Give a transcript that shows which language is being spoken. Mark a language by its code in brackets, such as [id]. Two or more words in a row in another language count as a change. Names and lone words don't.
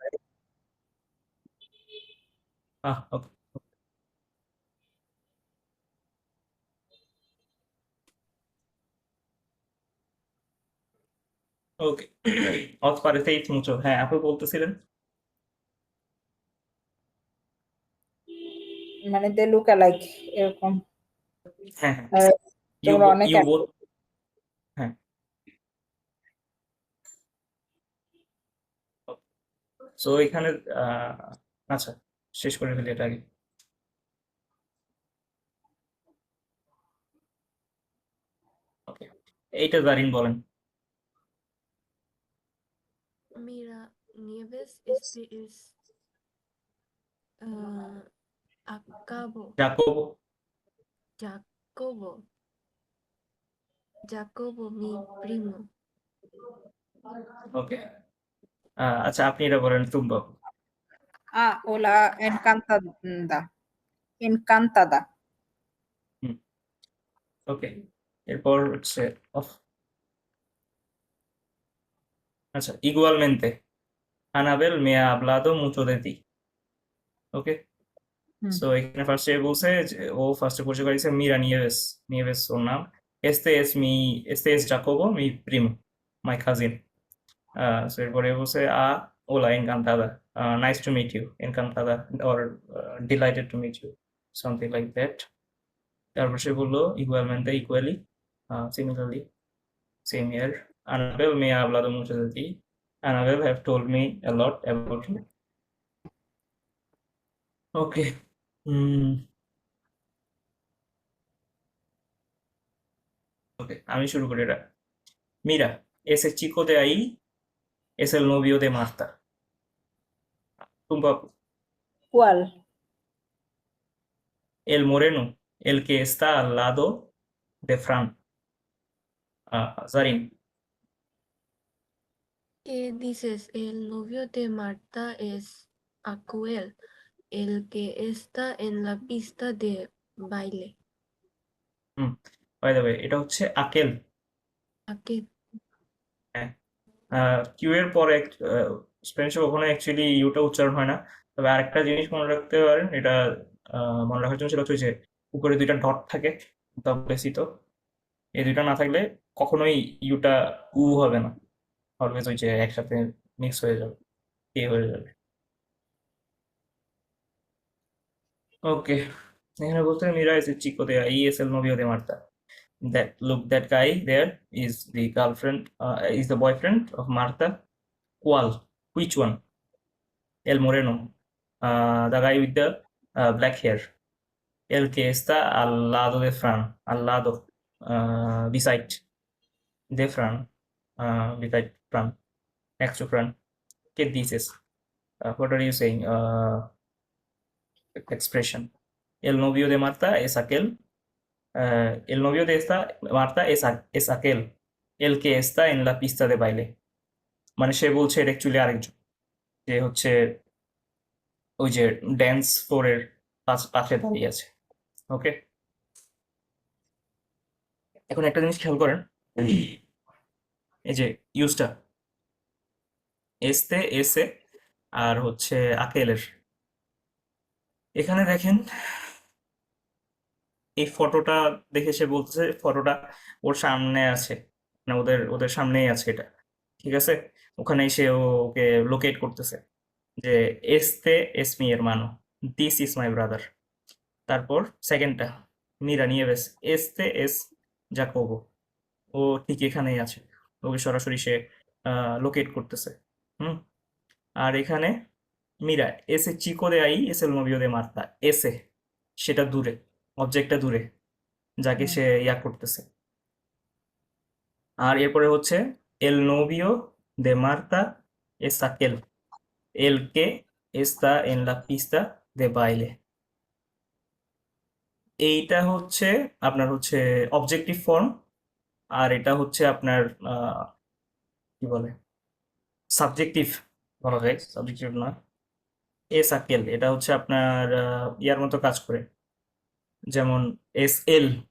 [es] ওকে ওকে os pareceis mucho, [bn] হ্যাঁ আপু বলতেছিলেন। [en] মানে they look alike এরকম। [bn] হ্যাঁ হ্যাঁ আর [en] ইউ [bn] তোমরা অনেক [en] ইউ বোথ। [bn] হ্যাঁ সো এখানে আহ, আচ্ছা শেষ করে ফেলি এটা আগে। ওকে এইটা জারিন বলেন। [es] Mira, Nieves, este es Acabo, জাকোবো। Jacobo, Jacobo, mi primo. [bn] ওকে আচ্ছা আপনি এটা বলেন তুম্বা। [es] hola, encantada. Encantada. [bn] হুম ওকে এরপর হচ্ছে অফ। [es] আচ্ছা igualmente Anabel me ha hablado mucho de ti. [bn] ওকে হুম, সো এখানে ফার্স্টে বলছে যে ও ফার্স্টে পরিচয় করেছে মিরা নিয়েভেস। নিয়েভেস ওর নাম। [es] este es Jacobo mi primo, [en] my cousin. [bn] সো এরপরে বলছে [es] hola encantada, [en] nice to meet you, encantada or delighted to meet you, something like that. [bn] তারপর সে বললো [en] igualmente equally, similarly, same here. [es] Anabel me ha hablado mucho de ti. [en] Anabel have told me a lot about you. [bn] ওকে ওকে আমি শুরু করি এটা। [es] Mira, ese chico de ahí es el novio de Marta. Tumba, ¿cuál? el moreno, el que está al lado de Fran. Zarin, ¿Qué dices? El novio de Marta es Acuel, el que está en la pista de baile. [en] by the way, [bn] এটা হচ্ছে আকেল। [es] Aquel. [bn] হ্যাঁ কিউ এর পরে স্প্যানিশে কখনো অ্যাকচুয়ালি ইউটা উচ্চারণ হয় না। তবে আরেকটা জিনিস মনে রাখতে পারেন, এটা মনে রাখার জন্য, সেটা হচ্ছে যে উপরে দুইটা ডট থাকে বেশিত, এই দুইটা না থাকলে কখনোই ইউটা উ হবে না, অলওয়েজ ওই যে একসাথে মিক্স হয়ে যাবে, এ হয়ে যাবে। ওকে এখানে বলতে [es] মিরা is el chico de ahí es el novio de Marta. [en] That guy there is the girlfriend, is the boyfriend of Marta. ¿Cuál? Which one? [es] El moreno, [en] the guy with the black hair. [es] El que está al lado de Fran, al lado, beside de Fran, [en] beside Fran, next to Fran. [es] ¿Qué dices? [en] What are you saying? Expression. [es] El novio de Marta es aquel. El novio de esta Marta es aquel, el que está en la pista de baile. [bn] মানে সে বলছে এটা অ্যাকচুয়ালি আরেকজন, যে হচ্ছে ওই যে ড্যান্স ফ্লোরের পাশে দাঁড়িয়ে আছে। ওকে এখন একটা জিনিস খেয়াল করেন, এই যে ইউজটা এসতে এসে আর হচ্ছে আকেলের, এখানে দেখেন এই ফটোটা দেখে সে বলতেছে ফটোটা ওর সামনে আছে, মানে ওদের ওদের সামনেই আছে এটা, ঠিক আছে। ওখানে সে ওকে লোকেট করতেছে যে [es] este es mi hermano, [en] this is my brother. [bn] তারপর সেকেন্ডটা [es] Mira Nieves, este es Jacobo, [bn] ও ঠিক এখানেই আছে, ওকে সরাসরি সে লোকেট করতেছে। হুম আর এখানে [es] Mira ese chico de ahí es el novio de Marta, [bn] এসে সেটা দূরে, অবজেক্টটা দূরে, যাকে হুম, সে ইয়া করতেছে। আর এরপরে হচ্ছে [es] El novio de Marta es aquel el que está en la pista de baile [bn] এইটা হচ্ছে আপনার হচ্ছে [en] objective form [bn] আর এটা হচ্ছে আপনার কি বলে সাবজেক্টিভ বলা যায় সাবজেক্টিভ না [es] es aquel [bn] এটা হচ্ছে আপনার ইয়ার মতো কাজ করে যেমন [es] es el